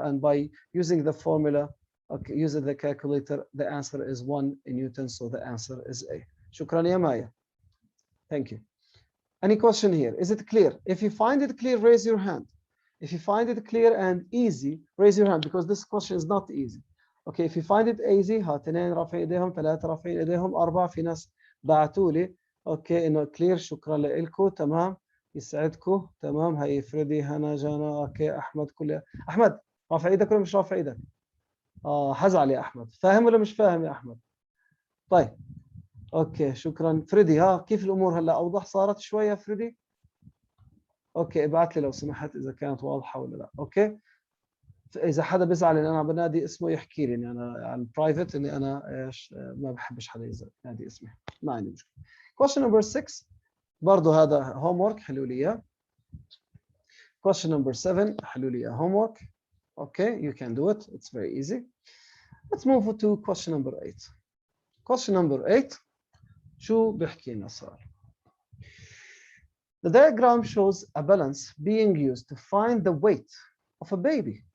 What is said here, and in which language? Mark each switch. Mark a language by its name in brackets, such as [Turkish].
[English] And by using the formula, okay, using the calculator, the answer is 1 in Newton. So the answer is A. [Arabic] Shukran ya Maya. [English] Thank you. Any question here? Is it clear? If you find it clear, raise your hand. If you find it clear and easy, raise your hand, because this question is not easy. Okay, if you find it easy, [Arabic] ها 2 رافعين ايديهم 3 رافعين ايديهم 4 في ناس بعتوا لي اوكي انه كلير. شكرا لكم. تمام، يسعدكم. تمام، هي فريدي هنا جانا اوكي احمد كل احمد رافع ايدك ولا مش رافع ايدك؟ حزعل يا احمد. فاهم ولا مش فاهم يا احمد؟ طيب اوكي شكرا فريدي. كيف الامور هلا؟ اوضح صارت شويه فريدي؟ اوكي ابعت لي لو سمحت اذا كانت واضحه ولا لا. اوكي، اذا حدا بيزعل ان انا بنادي اسمه يحكي لي، اني انا على البرايفت اني انا ايش ما بحبش حدا ينادي اسمي، ما عندي مشكله. [English] question number 6 [Arabic] برضه هذا هوم ورك، حلوا لي اياه. [English] question number 7 [Arabic] حلوا لي اياه هوم ورك. [English] okay, you can do it, it's very easy. let's move to question number 8. question number 8 [Arabic] شو بيحكي لنا السؤال؟ [English] The diagram shows a balance being used to find the weight of a baby.